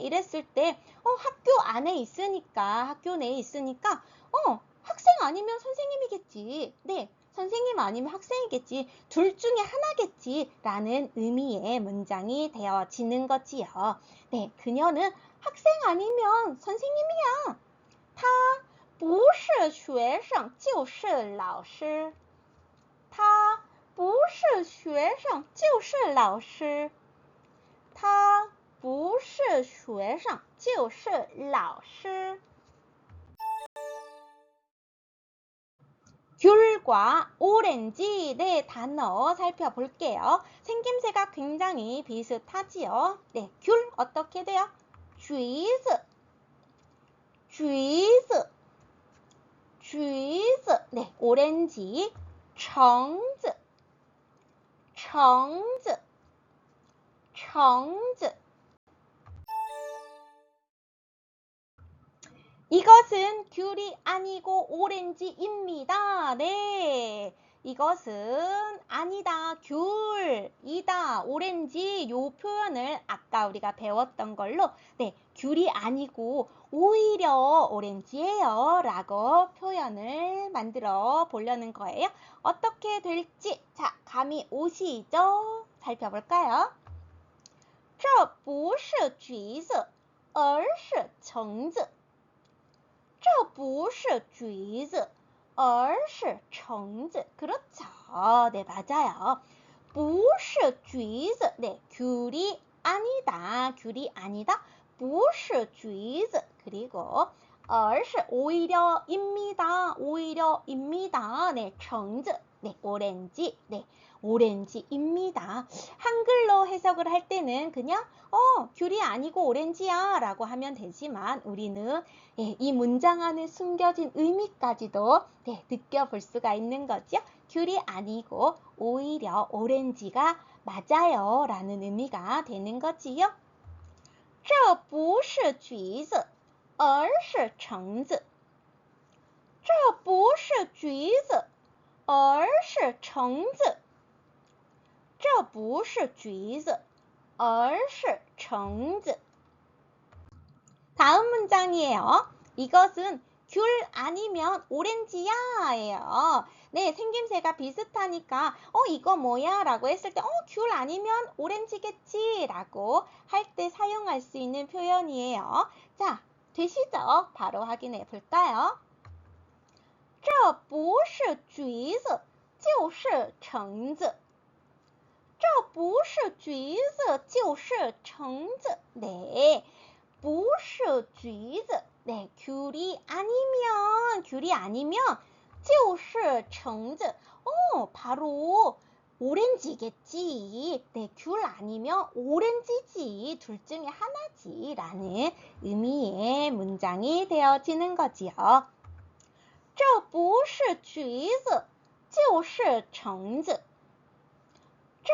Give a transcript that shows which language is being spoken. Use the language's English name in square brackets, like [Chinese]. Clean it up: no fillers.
[Korean] 이랬을 때 학교 안에 있으니까 학교 내에 있으니까 학생 아니면 선생님이겠지. 네, 선생님 아니면 학생이겠지. 둘 중에 하나겠지. 라는 의미의 문장이 되어지는 거지요. 네, 그녀는 학생 아니면 선생님이야. [Chinese] 他不是学生就是老师他不是学生就是老师他不是学生就是老师 [Korean] 귤과 오렌지 네, 단어 살펴볼게요. 생김새가 굉장히 비슷하지요. 네, 귤 어떻게 돼요? 쥐즈, 쥐즈, 쥐즈. [Chinese] 네, 오렌지,橙子,橙子,橙子. [Korean] 이것은 귤이 아니고 오렌지입니다. 네, 이것은 아니다, 귤이다, 오렌지 요 표현을 아까 우리가 배웠던 걸로 네, 귤이 아니고 오히려 오렌지예요 라고 표현을 만들어 보려는 거예요. 어떻게 될지 자, 감이 오시죠? 살펴볼까요? [Chinese] 这不是橘子而是橙子这不是橘子而是橙子 [Korean] 그렇죠. 네, 맞아요. [Chinese] 不是橘子 [Korean] 네, 귤이 아니다. 귤이 아니다. [Chinese] 不是橘子 [Korean] 그리고 [Chinese] 而是 [Korean] 오히려입니다. 오히려입니다. 네, 橙子 네, 오렌지. 네, 오렌지입니다. 한글로 해석을 할 때는 그냥 귤이 아니고 오렌지야 라고 하면 되지만 우리는 예, 이 문장 안에 숨겨진 의미까지도 네, 느껴볼 수가 있는 거죠. 귤이 아니고 오히려 오렌지가 맞아요 라는 의미가 되는 거지요. [Chinese] 这不是橘子而是橙子这不是橘子而是橙子这不是橘子而是橙子 [Korean] 다음 문장이에요. 이것은 귤 아니면 오렌지야 예요. 네, 생김새가 비슷하니까 이거 뭐야? 라고 했을 때 귤 아니면 오렌지겠지? 라고 할 때 사용할 수 있는 표현이에요. 자, 되시죠? 바로 확인해 볼까요? [Chinese] 这不是橘子就是橙子这不是橘子就是橙子 네, 不是橘子 [Korean] 네, 귤이 아니면 [Chinese] 就是橙子 [Korean] 바로 오렌지겠지. 네, 귤 아니면 오렌지지. 둘 중에 하나지. 라는 의미의 문장이 되어지는 거지요. [Chinese] 这不是橘子就是橙子这